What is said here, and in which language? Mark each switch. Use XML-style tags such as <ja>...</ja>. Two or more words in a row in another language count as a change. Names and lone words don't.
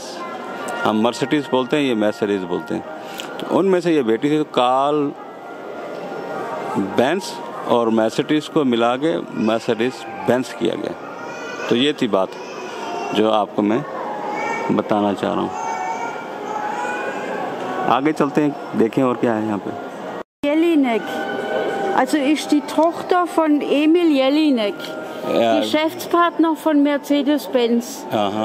<hi>हम मर्सिडीज बोलते हैं, ये मैर्सिडीज बोलते हैं। तो उनमें से ये बेटी थी, तो कार्ल बेंज और मैर्सिडीज को मिला के मर्सिडीज बेंज किया गया। तो ये थी बात जो आपको मैं बताना चाह रहा हूँ। आगे चलते हैं, देखें और क्या है यहाँ पे।</hi> <de>Jelinek, also ist die Tochter von Emil Jelinek, Geschäftspartner von Mercedes-Benz. Aha.</de>